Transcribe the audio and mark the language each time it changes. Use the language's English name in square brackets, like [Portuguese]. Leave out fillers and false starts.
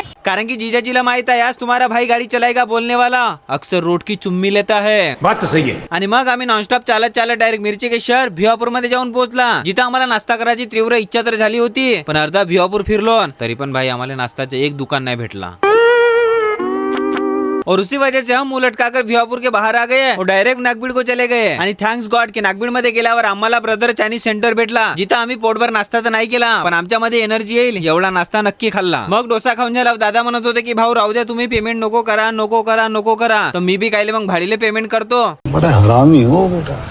[Marathi] कारण की जीजाजीला माहित आहे [Hindi] आज तुम्हारा भाई गाड़ी चलाएगा बोलने वाला अक्सर रोड की चुम्मी लेता है. बात तो सही है. [Marathi] आणि मग आम्ही नॉनस्टॉप चालत डायरेक्ट [Hindi] मिरची के शहर [Marathi] भिवापूर मध्ये जाऊन पोहोचला, जिथं आम्हाला नाश्ता करायची तीव्र इच्छा तर झाली होती, पण अर्धा भिवापूर फिरलो तरी पण भाई आम्हाला नाश्ताचे एक दुकान नाही भेटला. [Hindi] और उसी वजह से हम उलट कर भिवापूर के बाहर आ गए और डायरेक्ट नागबीड को चले गए. [Marathi] आणि थँक्स गॉड की नागबीड मध्ये गेल्यावर आम्हाला ब्रदर चायनीज सेंटर भेटला, जिथं आम्ही पोटभर नाश्ता तर नाही केला, पण आमच्या मध्ये एनर्जी येईल एवढा नाश्ता नक्की खाल्ला. मग डोसा खाऊन झाला. दादा म्हणत होते की भाऊ राहू द्या, तुम्ही पेमेंट नको करा. तर मी बी कायले मग भाडीले पेमेंट करतो. [Hindi] बड़ा हरामी हो बेटा.